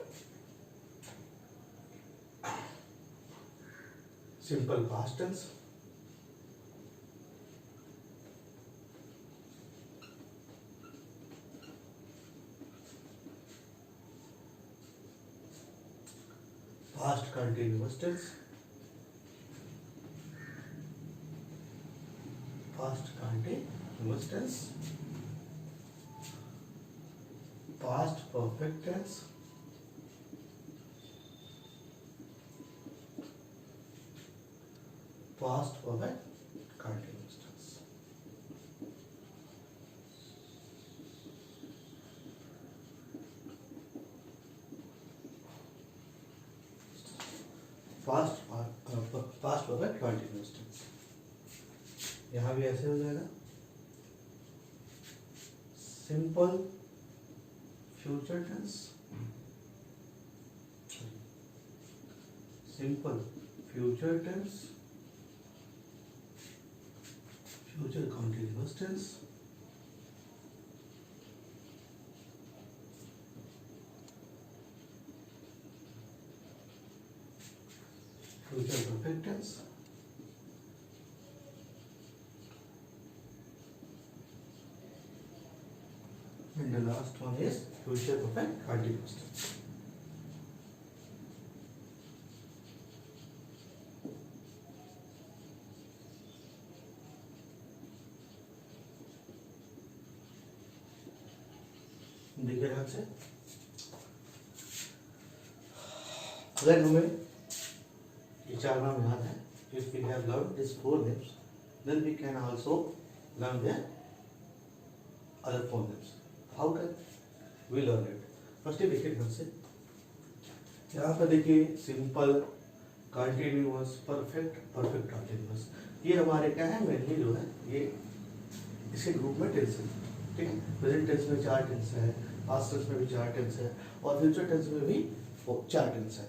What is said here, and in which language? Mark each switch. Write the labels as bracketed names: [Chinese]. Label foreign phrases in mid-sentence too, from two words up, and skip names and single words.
[English] simple past tense, past continuous tense, past continuous tense, past perfect tense, past perfect continuous tense. Past perfect continuous tense. [Hindi] यहाँ भी ऐसे हो जाएगा [English] simple future tense, simple future tense, future continuous tense, future perfect tense, and the last one is future perfect continuous tense. [Hindi] देखिए ध्यान से, अगर हमें ये 4 नाम याद है, [English] if we have learned these 4 names, then we can also learn their other 4 names. How can we learn it? [Hindi] फर्स्ट देखिए ध्यान से, यहाँ पर देखिए [English] simple, continuous, perfect, perfect continuous, [Hindi] ये हमारे क्या है मेनली जो है ये इसके ग्रुप में टेंस है। ठीक है, [English] present tense [Hindi] में 4 टेंस है, [English] past tense [Hindi] में भी 4 टेंस है और [English] future tense [Hindi] में भी 4 टेंस है।